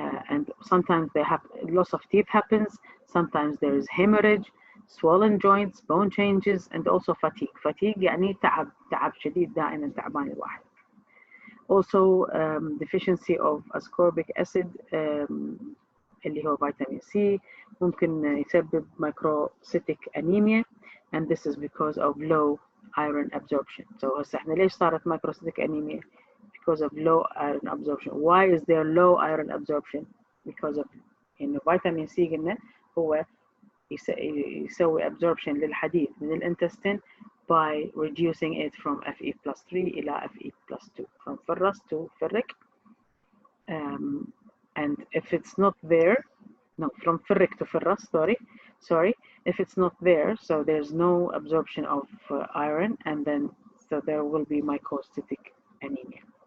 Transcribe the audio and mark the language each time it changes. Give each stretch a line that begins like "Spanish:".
English: And sometimes they have loss of teeth happens. Sometimes there is hemorrhage, swollen joints, bone changes, and also fatigue.
Arabic: Fatigue يعني تعب شديد دائما تعبان الواحد.
English: Also deficiency of ascorbic acid
Arabic: اللي هو فيتامين C ممكن يسبب
English: microcytic anemia and this is because of low iron absorption.
Arabic: So هسه احنا ليش صارت microcytic anemia?
English: Because of low iron absorption. Why is there low iron absorption? Because of
Arabic: إنه فيتامين C قلنا هو يسوي
English: absorption
Arabic: للحديد من الانتستين
English: by reducing it from Fe plus 3
Arabic: إلى
English: Fe plus 2 from ferrous to ferric and if it's not there from ferric to ferrous sorry if it's not there so there's no absorption of iron and then so there will be microcytic anemia.